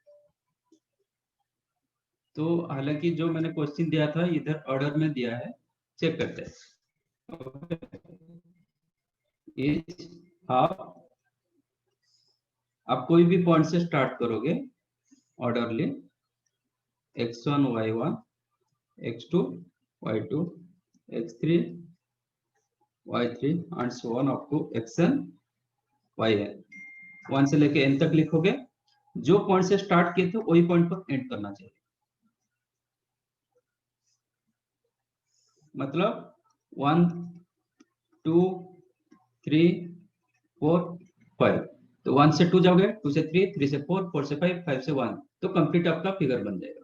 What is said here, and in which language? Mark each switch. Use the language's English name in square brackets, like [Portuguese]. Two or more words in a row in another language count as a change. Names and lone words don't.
[Hindi] तो हालांकि जो मैंने क्वेश्चन दिया था इधर ऑर्डर में दिया है, चेक करते हैं। [English] is half, [Hindi] आप कोई भी पॉइंट से स्टार्ट करोगे ऑर्डरली, [English] x1 y1 x2 y2 x3 y3 and so on up to xn yn। [Hindi] 1 से लेके n तक लिखोगे, जो पॉइंट से स्टार्ट किए थे वही पॉइंट पर एंड करना चाहिए। मतलब 1 2 3 4 5, तो 1 से 2 जाओगे, 2 से 3, 3 से 4, 4 से 5, 5 से 1, तो कंप्लीट आपका फिगर बन जाएगा।